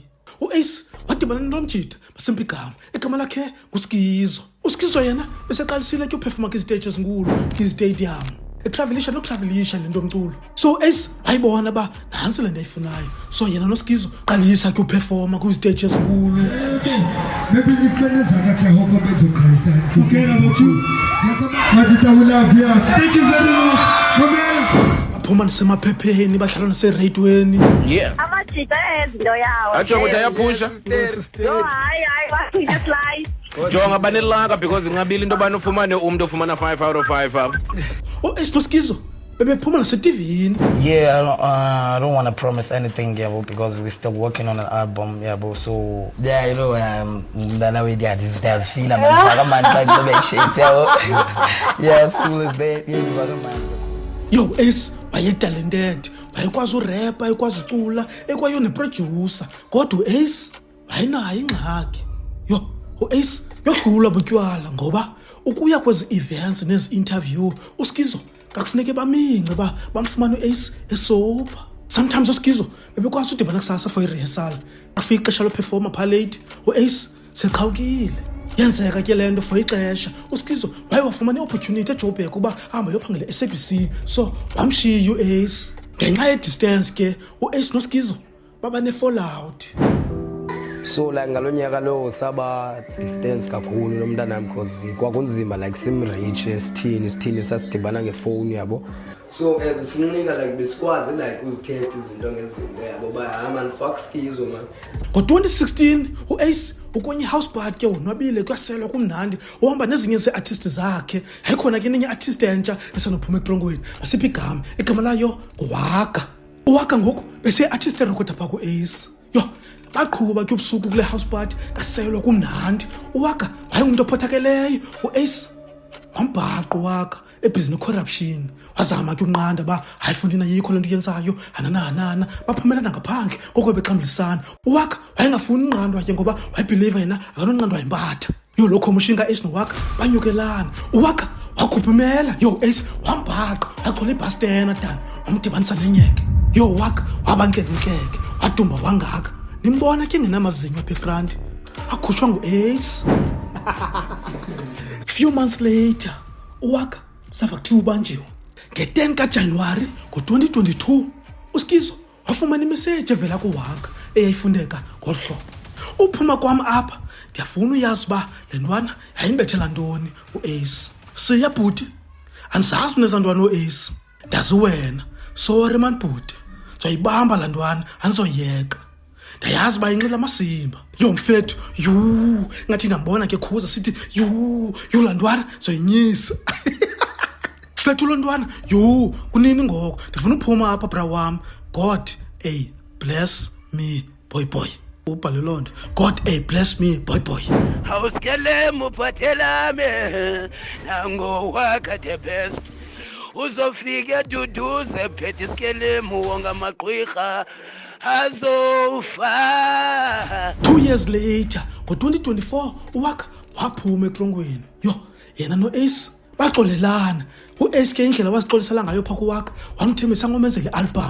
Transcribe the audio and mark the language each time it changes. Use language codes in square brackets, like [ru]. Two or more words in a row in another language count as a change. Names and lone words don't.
[xh] uAce wadibana nomjita basempigama igama lakhe nguSkizo. uSkizo yena beseqalisile ke uperforma kwiziteji ezinkulu kwizitadium. Etravelisha nokutravelisha lento mculo. So uAce wayibona ba nansi lento ayifunayo. So yena noSkizo qalisa ke uperforma kwiziteji ezinkulu. [en] Maybe if friends are not Jehovah bezokhalisa. Forget about you. Majita we love you. Thank you very much. [xh] Baphuma nasemaphepheni badlala naseradioweni. [en] Yeah. [xh] Amajita ezinto yawo. Atsho ukuthi ayaphusha. No, hayi wasithe slice. Jonga banelaka because ngabili into bani ufumane umuntu ofumana [en] 5 out of 5 [xh] apha. uAce noSkizo bebephuma naseTVini. [en] Yeah, I don't want to promise anything, yeah, because we're still working on an album, yeah, but so yeah, you know, that way, yeah, this does feel I'm like the make shit, yeah, school is there, yeah, [xh] Yo, uAce wayetalented, wayekwazi urapper, wayekwazi ucula, ekwayo neproducer. Kodwa uAce wayinayo ingxaki. Yo, uAce yodlula butywala ngoba ukuya kwezi events nezi interview uSkizo kakufuneke bamince ba bamfumana uAce esober. Sometimes uSkizo bebekwazi udibana kusasa for i-rehearsal. Afika ixesha loperforma pha late uAce seqhawukile. Yenzeka ke lento for ixesha uSkizo waye wafumana i-opportunity eJoburg kuba hamba yophangela eSABC. So wamshiya uAce ngenxa ye-distance ke uAce noSkizo baba ne-fallout. So like ngalonyaka lo saba distance kakhulu nomntanami because kwakunzima like simreach sithini sasidibana ngefone yabo. So as sinqina like besikwazi like uzithethe izinto ngezinto yabo ba [en] man fuck Skizo man. [xh] Ngo-2016 uAce ukwenye house party ke wonwabile kwaselwa kumnandi uhamba nezinye ze-artist zakhe. Hayikhona ke nenye artist entsha esanophuma etrongweni basiphi igama layo nguWaka. uWaka ngoku bese-artist erekhoda phaa ku-Ace. Yo, baqhuba ke ubusuku kule house party kaselwa kumnandi. uWaka wayengumuntu ophothakeleyo. uAce wambhaqa uWaka ebhizi ne-corruption. Wazama ke unqanda ba hayifundina yikho lento yenzayo hanana baphumelana ngaphandle ngoko bexambulisana. uWaka wayengafuni unqandwa ke ngoba wayebhiliva yena akanonqandwa yimpatha. Yo, lokho mushinga uAce noWaka banyukelana. uWaka wakhupha imela. Yo, uAce wambhaqa wachola ibhastena dan wamdibanisa nenyeke. Yo, uWaka wabantleke wadumba wangaka. Nimbona ke ngenamazinyo apha efront akhutshwa nguAce. [en] Few months later [xh] uWaka sava kuthiwa ubanjiwe. Nge-10 kaJanuwari ngo-2022 uSkizo wafumana imeseji evela kuWaka eyayifundeka ngolu hlobo. Uphuma kwam apha ndiyafuna uyazi uba le ntwana yayimbethela ntoni uAce. Siya bhuti, andizazi mneza ntwana uAce. Ndazi wena. [en] Sorry man [xh] bhuti, ndizoyibamba laa ntwana andizoyeka. Ndayazi uba inxila amasimba. Yo mfethu, ngathi ndambona ke khuza sithi laa ntwana ndizoyinyisa. Mfethu lo ntwana, kunini ngoko ndifuna uphuma apha bra wam. [en] God, bless me boy. [xh] Ubhale loo nto. [en] God, bless me boy. [xh] Awuskelem uphathelame nangoWaka [en] the best. [xh] Uzofika duduze phethe iskelemu wonga amagqwirha azofa. [en] 2 years later [xh] ngo-2024 uWaka waphuma etrongweni. Yo, yena noAce baxolelana. U-Ace ke indlela wazixolisela ngayo pha kuwaka wamthembisa ngomenzele i-album.